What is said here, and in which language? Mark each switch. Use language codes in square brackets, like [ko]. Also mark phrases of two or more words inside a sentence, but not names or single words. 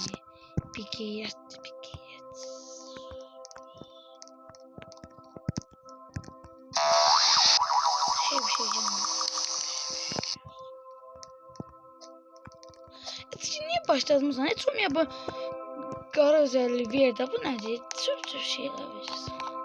[tr] Pikiyet. Bir şey canım. Niye başladınız? Hiç olmuyor bu. [az] Qara özelliği verdi. Bu nədir? Çox şeylər verirsən.